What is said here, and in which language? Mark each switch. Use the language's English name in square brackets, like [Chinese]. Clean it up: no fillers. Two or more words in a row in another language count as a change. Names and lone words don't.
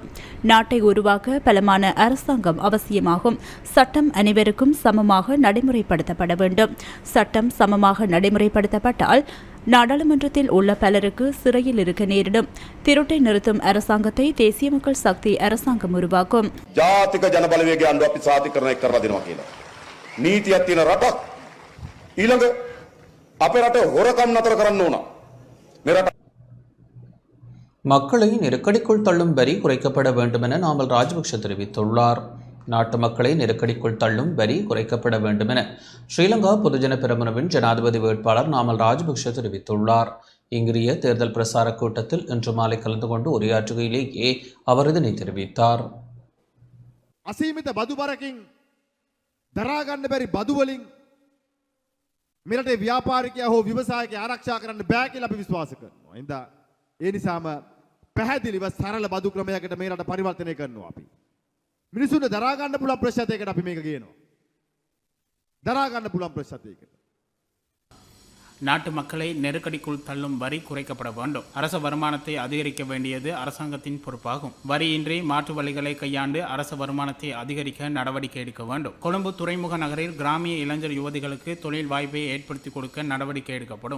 [Tamil] நாட்டை உருவாக்க பலமான அரசாங்கம் அவசியமாகும். சட்டம் அனைவருக்கும் சமமாக நடைமுறைப்படுத்தப்பட வேண்டும். சட்டம் சமமாக நடைமுறைப்படுத்தப்பட்டால் நாடாளுமன்றத்தில் உள்ள பலருக்கு சிறையில் இருக்க நேரிடும். திருட்டை நிறுத்தும் அரசாங்கத்தை தேசிய மக்கள் சக்தி அரசாங்கம் உருவாக்கும். [Sinhala] ජාතික ජනබලවේගය අන්ඩු අපි සාතිකරණය කරලා දෙනවා කියලා. නීතියක් තියෙන රටක් ඊළඟ අපේ රට හොරකම් නතර කරන්න ඕන. මේ රට [Tamil] மக்களை நெருக்கடிக்குள் தள்ளும் வரி குறைக்கப்பட வேண்டும் என நாமல் ராஜபக்ஷ தெரிவித்துள்ளார். நாட்டு மக்களை நெருக்கடிக்குள் தள்ளும் வரி குறைக்கப்பட வேண்டும் என ஸ்ரீலங்கா பொதுஜன பெரமுனவின் ஜனாதிபதி வேட்பாளர் நாமல் ராஜபக்ஷ தெரிவித்துள்ளார். இங்கிரிய தேர்தல் பிரசார கூட்டத்தில் இன்று மாலை கலந்து கொண்டு உரையாற்றுகையிலேயே அவர் இதனை தெரிவித்தார். [Sinhala] අසීමිත බදු බරකින් දරා ගන්න බැරි බදු වලින් මෙරටේ ව්‍යාපාරිකයා හෝ ව්‍යවසායකයා ආරක්ෂා කරන්න බෑ කියලා අපි විශ්වාස කරනවා. එඳා ඒ නිසාම පැහැදිලිව සරල බදු ක්‍රමයකට මේ රට පරිවර්තනය කරනවා අපි. මිනිසුන්ට දරා ගන්න පුළුවන් ප්‍රශ්නයකට අපි මේක කියනවා. දරා ගන්න පුළුවන් ප්‍රශ්නයකට. [Tamil] நாட்டு மக்களை நெருக்கடிக்குள் தள்ளும் வரி குறைக்கப்பட வேண்டும். அரச வருமானத்தை அதிகரிக்க வேண்டியது அரசாங்கத்தின் பொறுப்பாகும். வரியின்றி மாற்று வழிகளை கையாண்டு அரச வருமானத்தை அதிகரிக்க நடவடிக்கை எடுக்க வேண்டும். கொழும்பு துறைமுக நகரில் கிராமிய இளைஞர் யுவதிகளுக்கு தொழில் வாய்ப்பை ஏற்படுத்தி கொடுக்க நடவடிக்கை எடுக்கப்படும்.